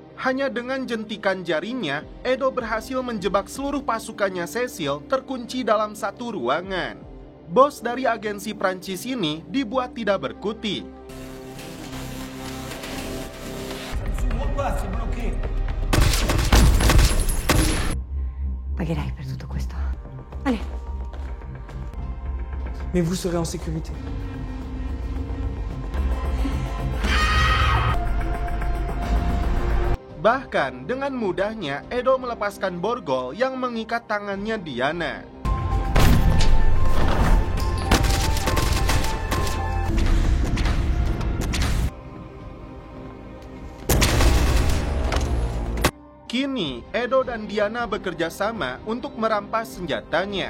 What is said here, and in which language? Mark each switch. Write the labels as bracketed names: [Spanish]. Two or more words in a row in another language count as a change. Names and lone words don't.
[Indonesian] Hanya dengan jentikan jarinya, Edo berhasil menjebak seluruh pasukannya Cecil terkunci dalam satu ruangan. Bos dari agensi Prancis ini dibuat tidak berkutik. [Italian] Pagherai per tutto questo. [French] Allez. Mais vous serez en sécurité. [Indonesian] Bahkan dengan mudahnya Edo melepaskan borgol yang mengikat tangannya Diana. Kini, Edo dan Diana bekerja sama untuk merampas senjatanya.